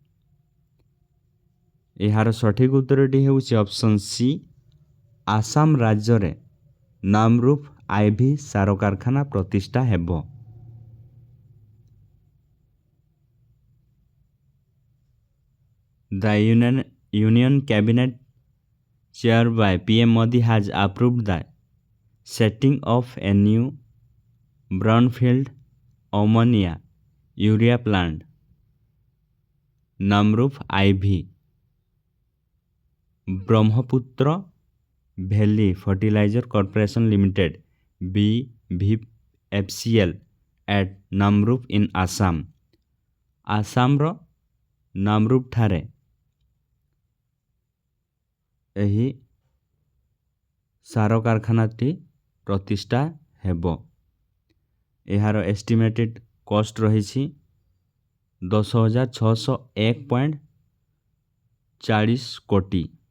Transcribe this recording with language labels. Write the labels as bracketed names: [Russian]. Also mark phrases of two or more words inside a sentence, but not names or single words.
[Odia] ଏହାର ସଠିକ ଉତ୍ତରଟି ହେଉଛି [English] option C [Odia] ଆସାମ ରାଜ୍ୟରେ ନମରୁଫ ଆଇଭି ସାର କାରଖାନା ପ୍ରତିଷ୍ଠା ହେବ। [English] the Union Cabinet chaired by PM Modi has approved the setting of a new brownfield ammonia urea plant, Namruf IV, Brahmaputra Valley Fertilizer Corporation Limited BVFCL at Namruf in Assam। [Odia] ଆସାମର ନାମରୁଫ ଠାରେ ଏହି ସାର କାରଖାନାଟି ପ୍ରତିଷ୍ଠା ହେବ। ଏହାର [English] estimated cost [Odia] ରହିଛି 10,601.40 କୋଟି।